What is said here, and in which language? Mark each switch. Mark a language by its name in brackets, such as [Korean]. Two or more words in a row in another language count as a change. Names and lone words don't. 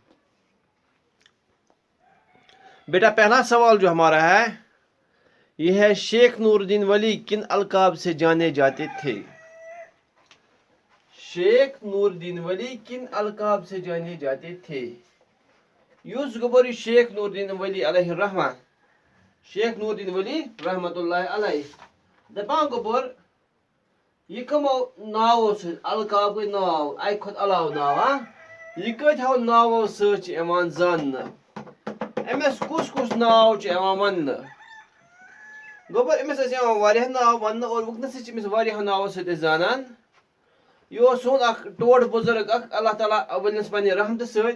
[Urdu] بیٹا پہلا سوال جو ہمارا ہے یہ ہے: شیخ نور الدین ولی کن القاب سے جانے جاتے تھے؟ شیخ نور الدین ولی کن القاب سے جانے جاتے تھے؟ [Kashmiri] یوس گبری شیخ نور الدین ولی علیہ الرحمہ. شیخ نور الدین ولی رحمت اللہ علیہ دپان گوبر یہ کمو ناو سے القاب کے ناو اکہ کھت علاوہ ناو یہ کتھو ناو سۭتۍ چھِ یِوان زاننہٕ؟ أمِس کُس کُس ناو چھُ یِوان وننہٕ؟ گوبر أمِس ٲسۍ یِوان واریاہ ناو وننہٕ اور وٕنکٮ۪نَس چھِ أمِس واریاہو ناوو سۭتۍ أسۍ زانان. یہِ اوس سون اکھ ٹوٹھ بُزرگ اکھ، اللہ تعالیٰ ؤنِس پننہِ رحمتہٕ سۭتۍ.